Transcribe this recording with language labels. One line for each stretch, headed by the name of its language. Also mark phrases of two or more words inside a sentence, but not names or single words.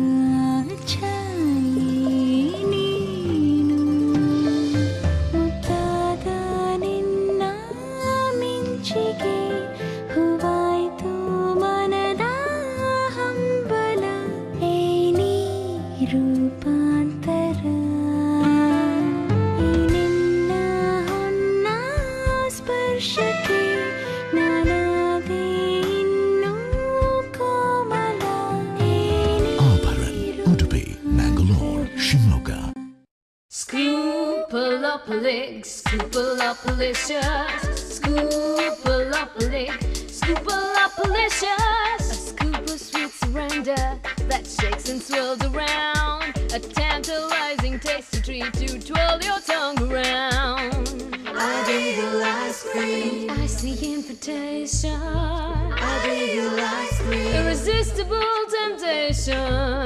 Kannada: ಛಾಯೆ ನೀನು, ಮುದ್ದಾದ ನಿನ್ನ ಮಿಂಚಿಗೆ ಹೂವಾಯ್ತು ಮನದ ಹಂಬಲ, ಏನಿ ರೂಪಾಂತರ ಈ ನಿನ್ನ ಹೊನ್ನ ಸ್ಪರ್ಶಕ್ಕೆ ನಾನಾದೆ ಇನ್ನೂ ಕೋಮಲ. ಆಭರಣ, ಉಡುಪಿ, ಮ್ಯಾಂಗ್ಳೂರ್, ಶಿವಮೊಗ್ಗ.
English: Scoopalopolis, scoopalopalicious, scoopalopolis, scoopalopalicious. A scoop of sweet surrender that shakes and swirls around, a tantalizing tasty treat to twirl your tongue around. I bagel ice cream, icy invitation. I bagel ice cream, irresistible temptation.